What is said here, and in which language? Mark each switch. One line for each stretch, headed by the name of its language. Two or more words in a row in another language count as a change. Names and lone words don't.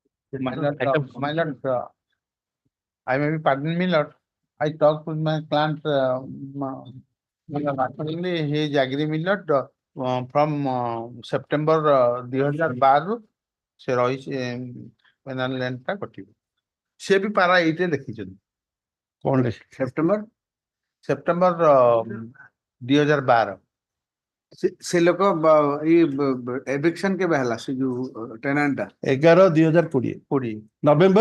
English: My lord, I may be pardon me, lord. I talked with my client, actually he is agree me, lord, from September 2012
Odia: ସେ ରହିଛି
English: penal length
Odia: ଟା କଟିବ। ସେ ବି ପାରା 8 ରେ ଲେଖିଛନ୍ତି। କଣ ଲେଖି ସେପ୍ଟେମ୍ବର 2012 ସେ ଲୋକ ଏଭିକ୍ସନ କେବେ ହେଲା ସେ ଯୋଉ ଟେନାଣ୍ଟ ଟା 11/2020 ନଭେମ୍ବର